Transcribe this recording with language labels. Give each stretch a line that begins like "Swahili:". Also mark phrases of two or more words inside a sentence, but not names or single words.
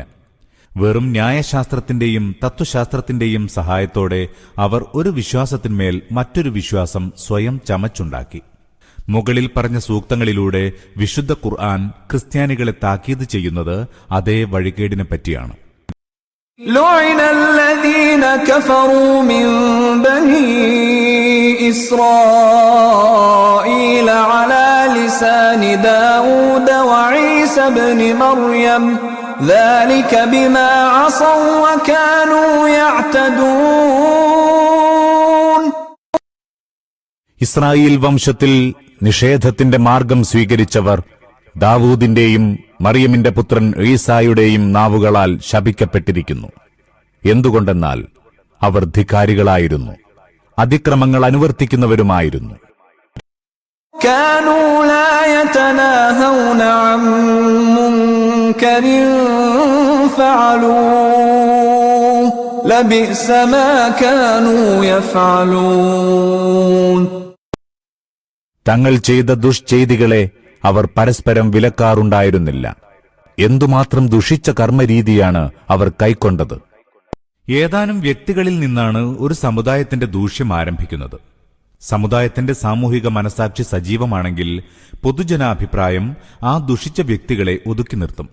Malayalam: വെറും ന്യായശാസ്ത്രത്തിന്റെയും തത്വശാസ്ത്രത്തിന്റെയും സഹായത്തോടെ അവർ ഒരു വിശ്വാസത്തിന്മേൽ മറ്റൊരു വിശ്വാസം സ്വയം ചമച്ചുണ്ടാക്കി. മുകളിൽ പറഞ്ഞ സൂക്തങ്ങളിലൂടെ വിശുദ്ധ ഖുർആൻ ക്രിസ്ത്യാനികളെ താക്കീത് ചെയ്യുന്നത് അതേ വഴികേടിനെ പറ്റിയാണ്.
Arabic: لعن الذين كفروا من بني إسرائيل على لسان داود وعيسى بن مريم ذلك بما عصوا وكانوا يعتدون.
Malayalam: ഇസ്രായേൽ വംശത്തിൽ നിഷേധത്തിന്റെ മാർഗം സ്വീകരിച്ചവർ ദാവൂദിന്റെയും മറിയമിന്റെ പുത്രൻ ഈസായുടെയും നാവുകളാൽ ശപിക്കപ്പെട്ടിരിക്കുന്നു. എന്തുകൊണ്ടെന്നാൽ അവർ ധിക്കാരികളായിരുന്നു, അതിക്രമങ്ങൾ അനുവർത്തിക്കുന്നവരുമായിരുന്നു.
Arabic: كانوا لا يتناهون عن منكر فعلوه لبئس ما كانوا يفعلون.
Malayalam: തങ്ങൾ ചെയ്ത ദുഷ്ചെയ്തികളെ അവർ പരസ്പരം വിലക്കാറുണ്ടായിരുന്നില്ല. എന്തുമാത്രം ദുഷിച്ച കർമ്മരീതിയാണ് അവർ കൈക്കൊണ്ടത്. ഏതാനും വ്യക്തികളിൽ നിന്നാണ് ഒരു സമുദായത്തിന്റെ ദൂഷ്യം ആരംഭിക്കുന്നത്. സമുദായത്തിന്റെ സാമൂഹിക മനസാക്ഷി സജീവമാണെങ്കിൽ പൊതുജനാഭിപ്രായം ആ ദുഷിച്ച വ്യക്തികളെ ഒതുക്കി നിർത്തും.